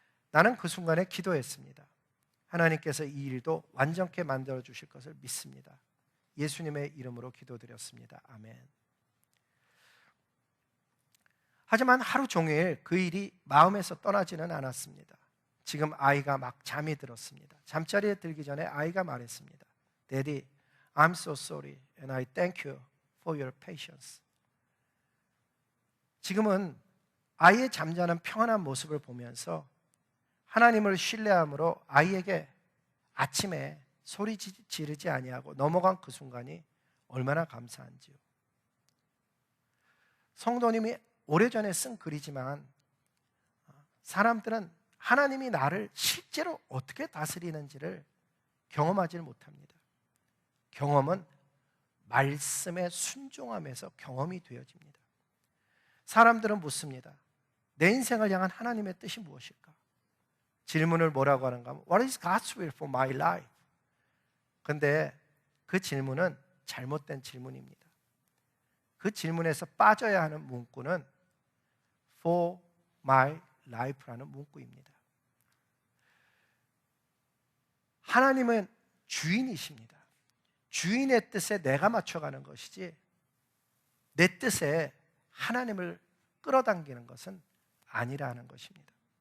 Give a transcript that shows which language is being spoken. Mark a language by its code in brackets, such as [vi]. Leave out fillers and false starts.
[ko] 나는 그 순간에 기도했습니다. 하나님께서 이 일도 완전케 만들어 주실 것을 믿습니다. 예수님의 이름으로 기도드렸습니다. 아멘. 하지만 하루 종일 그 일이 마음에서 떠나지는 않았습니다. 지금 아이가 막 잠이 들었습니다. 잠자리에 들기 전에 아이가 말했습니다. [en] Daddy, I'm so sorry and I thank you for your patience. [ko] 지금은 아이의 잠자는 평안한 모습을 보면서 하나님을 신뢰함으로 아이에게 아침에 소리 지르지 아니하고 넘어간 그 순간이 얼마나 감사한지요. 성도님이 오래전에 쓴 글이지만 사람들은 하나님이 나를 실제로 어떻게 다스리는지를 경험하지 못합니다. 경험은 말씀에 순종하면서 경험이 되어집니다. 사람들은 묻습니다. 내 인생을 향한 하나님의 뜻이 무엇일까? 질문을 뭐라고 하는가 하면 [en] What is God's will for my life? [ko] 그런데 그 질문은 잘못된 질문입니다. 그 질문에서 빠져야 하는 문구는 [en] For my life [ko] 라는 문구입니다. 하나님은 주인이십니다. 주인의 뜻에 내가 맞춰가는 것이지 내 뜻에 하나님을 끌어당기는 것은 아니라는 것입니다.